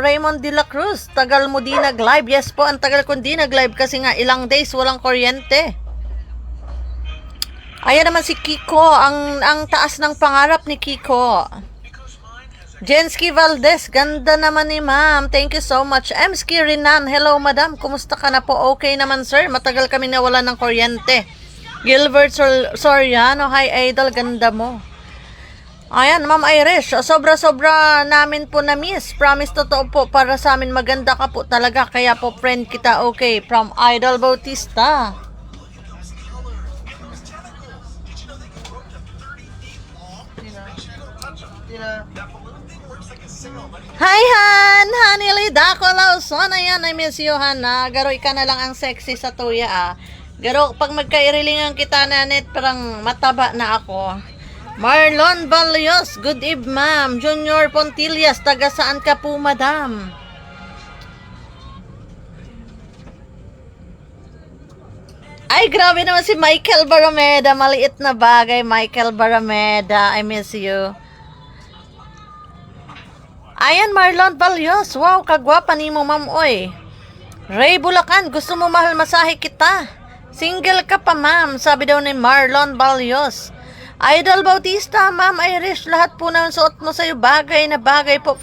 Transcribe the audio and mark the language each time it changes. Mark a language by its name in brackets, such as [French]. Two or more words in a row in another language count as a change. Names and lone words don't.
[Filipino] Raymond De La Cruz, tagal mo di nag-live. Yes po, ang tagal ko di nag-live kasi nga ilang days walang kuryente. Ayan naman si Kiko, ang taas ng pangarap ni Kiko. Jensky Valdez, ganda naman ni ma'am. [English] Thank you so much. Emsky Rinan, hello madam. [Filipino] Kumusta ka na po? Okay naman sir. Matagal kami nawala ng kuryente. Gilbert Soriano, [English] hi idol, [Filipino] ganda mo. Ayan, ma'am Irish, sobra-sobra namin po na-miss. Promise, totoo po, para sa amin maganda ka po talaga. Kaya po friend kita, okay. [English] From Idol Bautista. Hi, Han! [Filipino] Hanili, Dako, Lawson. Ayan, [English] I miss you, Han. [Bikol] Garoy ka na lang ang sexy sa tuya, Garo, pag magkairilingan kita na net, [Filipino] parang mataba na ako. [English] Marlon Valios, good eve, ma'am. [Filipino] Junior Pontillas, taga saan ka po, madam? Ay, grabe naman si Michael Barameda. Maliit na bagay, Michael Barameda. [English] I miss you. [Filipino] Ayan, Marlon Valios. Wow, [Cebuano] kagwapa ni mo, [Filipino] ma'am, oy. Ray Bulacan, gusto mo mahal masahe kita? Single ka pa, ma'am, sabi daw ni Marlon Valios. Idol Bautista, ma'am Irish, lahat po ng suot mo sa'yo, bagay na bagay po.